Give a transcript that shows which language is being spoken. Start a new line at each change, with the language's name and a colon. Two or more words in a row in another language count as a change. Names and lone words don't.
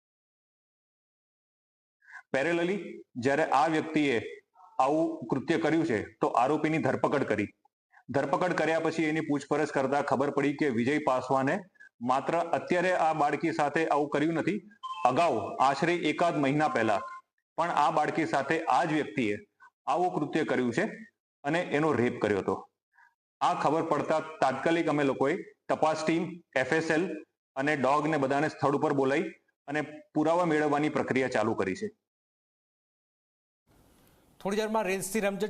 Gujarati: પેરેલલી જ્યારે આ વ્યક્તિએ આવું કૃત્ય કર્યું છે તો આરોપીની ધરપકડ કરી। ધરપકડ કર્યા પછી એની પૂછપરછ કરતા ખબર પડી કિ વિજય પાસવાને માત્ર અત્યારે આ બાળકી સાથે આવું કર્યું નથી, અગાઉ આશ્રે એકાદ મહીના પહેલા પણ આ બાળકી સાથે આ જ વ્યક્તિએ આવું કૃત્ય કર્યું છે અને એનો રેપ કર્યો હતો। આ ખબર પડતા તાત્કાલિક અમે લોકોએ તપાસ ટીમ એફએસએલ અને ડૉગ ને બધાને સ્થળ ઉપર બોલાઈ અને પુરાવા મેળવવાની પ્રક્રિયા ચાલુ કરી છે।
Hindi: थोड़ी देर में
Gujarati: રેંજથી રમઝટ